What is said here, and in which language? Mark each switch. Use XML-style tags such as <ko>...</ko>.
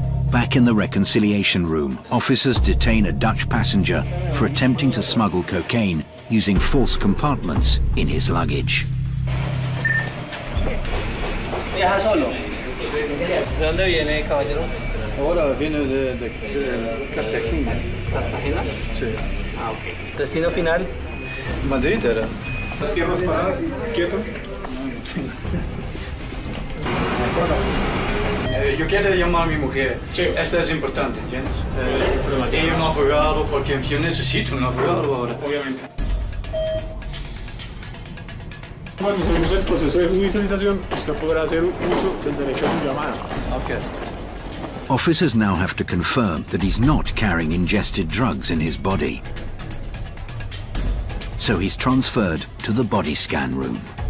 <en>Back in the reconciliation room, officers detain a Dutch passenger for attempting to smuggle cocaine using false compartments in his luggage.</en> <es>¿Viaja solo? ¿De dónde viene, caballero? Ahora viene de Cartagena. ¿Cartagena? Sí. Ah, ok. ¿Destino final? Madrid era. Piernas paradas, quieto. Yo quiero llamar a mi mujer. Sí. Esto es importante, ¿entiendes? Y un abogado, porque yo necesito un abogado ahora. Obviamente. Cuando hacemos el proceso de judicialización, usted podrá hacer uso del derecho a su llamada. Okay.</es> <en>Officers now have to confirm that he's not carrying ingested drugs in his body. So he's transferred to the body scan room.</en>